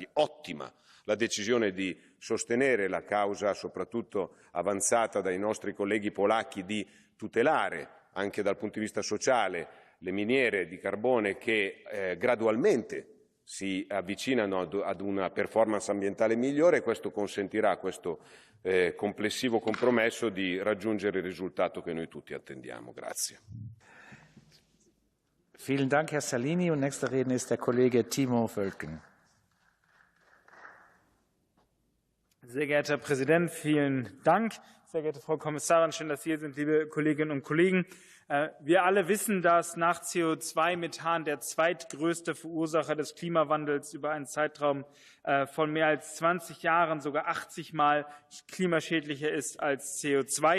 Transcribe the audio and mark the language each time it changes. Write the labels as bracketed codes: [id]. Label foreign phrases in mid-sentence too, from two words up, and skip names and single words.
[it] Ottima la decisione di sostenere la causa, soprattutto avanzata dai nostri colleghi polacchi, di tutelare anche dal punto di vista sociale le miniere di carbone che gradualmente si avvicinano ad una performance ambientale migliore, e questo consentirà a questo complessivo compromesso di raggiungere il risultato che noi tutti attendiamo. Grazie. [de] Vielen Dank, Herr Salini. Und nächster Redner ist der Kollege Timo Völken. Sehr geehrter Herr Präsident, vielen Dank. Sehr geehrte Frau Kommissarin, schön, dass Sie hier sind, liebe Kolleginnen und Kollegen. Wir alle wissen, dass nach CO2 Methan der zweitgrößte Verursacher des Klimawandels über einen Zeitraum von mehr als 20 Jahren sogar 80 Mal klimaschädlicher ist als CO2.